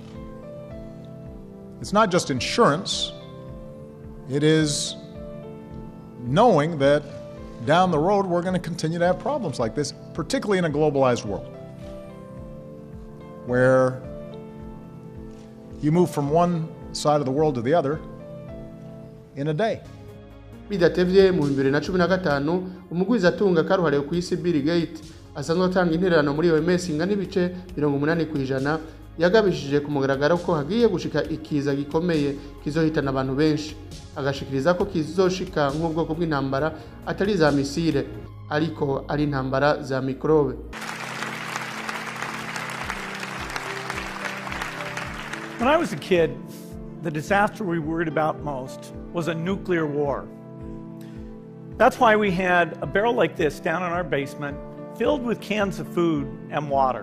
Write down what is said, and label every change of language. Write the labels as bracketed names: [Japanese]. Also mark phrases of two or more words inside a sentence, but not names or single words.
[English] It's not just insurance, it is knowing that down the road we're going to continue to have problems like this, particularly in a globalized world, where you move from one side of the world to the other in a day. [Rundi] Bidatevye mu 2015 umugwizatunga karuhariwe ku isi Bill Gates asanzwe atanga intererano muri OMS ingana ibice 80% yagabishije ku mugaragaro ko hagiye gushika ikiza gikomeye kizohitana abantu benshi, agashikiriza ko kizoshika nk'ubwoko bw'intambara atari za misile ariko ari intambara za mikrobe. [English] When I was a kid, the disaster we worried about most was a nuclear war. That's why we had a barrel like this down in our basement filled with cans of food and water.